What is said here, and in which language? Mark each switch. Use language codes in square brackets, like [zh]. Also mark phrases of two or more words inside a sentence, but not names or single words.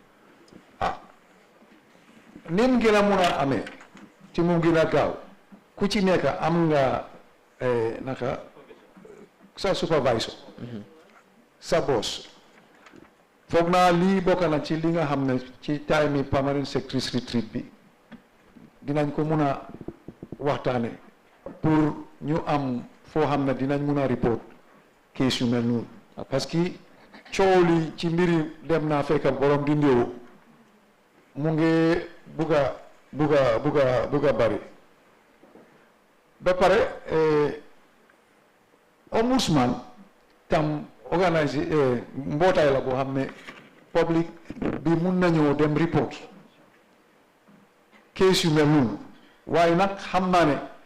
[wo] nim gën a mun a amee ci mu gën a gaaw ku ci nekk am nga naka sa supervisor sa boss foog naa lii bokk na ci li nga xam ne ci time yi [en] permanent secretaries retreat [wo] bi dinañ ko mun a waxtaane pour ñu am foo xam ne dinañ mun a report case yu mel noonu parce que coow li ci mbiri dem naa fekk borom di ndéew mu ngi buga bari ba pare ombudsman tam organise mbootaay la boo xam ne public bi mun nañoo dem report case yu mel noonu waaye nag xam naa ne